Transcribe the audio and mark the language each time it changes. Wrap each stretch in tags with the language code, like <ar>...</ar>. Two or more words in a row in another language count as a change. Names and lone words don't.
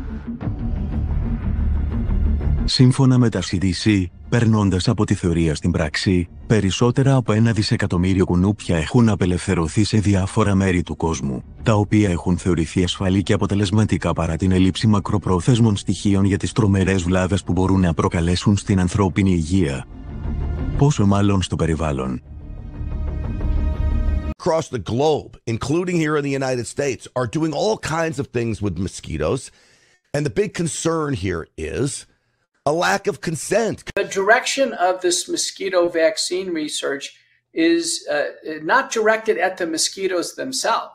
<el>Σύμφωνα με τα CDC, περνώντας από τη θεωρία στην πράξη, περισσότερα από 1 δισεκατομμύριο κουνούπια έχουν απελευθερωθεί σε διάφορα μέρη του κόσμου, τα οποία έχουν θεωρηθεί ασφαλή και αποτελεσματικά παρά την έλλειψη μακροπρόθεσμων στοιχείων για τις τρομερές βλάβες που μπορούν να προκαλέσουν στην ανθρώπινη υγεία. Πόσο μάλλον στο περιβάλλον.</el> <en>Across the globe, including here in the United States, are doing all kinds of things with mosquitoes, and the big concern here is a lack of consent. The direction of this mosquito vaccine research is not directed at the mosquitoes themselves.</en>